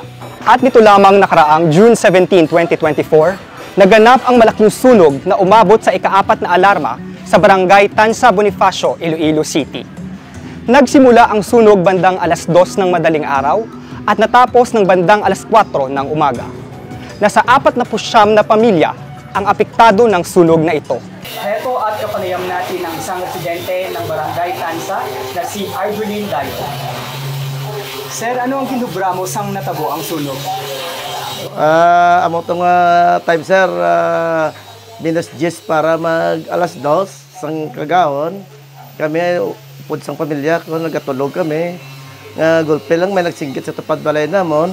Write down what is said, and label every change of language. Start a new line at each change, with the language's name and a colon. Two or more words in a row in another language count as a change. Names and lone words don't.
Filipino: At nito lamang nakaraang June 17, 2024, naganap ang malaking sunog na umabot sa ika-4 na alarma sa barangay Tansa Bonifacio, Iloilo City. Nagsimula ang sunog bandang alas 2 ng madaling araw at natapos ng bandang alas 4 ng umaga. Nasa 49 na pamilya ang apektado ng sunog na ito. Heto at kapanayam natin ang isang residente ng barangay Tansa na si Arvelin Dayo.
Hiligaynon: Sir, ano ang kinubra mo sang natabo ang sunog? Amo itong time, sir, minus 10 para mag alas 2 sang kagahon. Kami, upod sang pamilya, kung nagatulog kami, gulpe lang may nagsinggit sa tupad balay namon.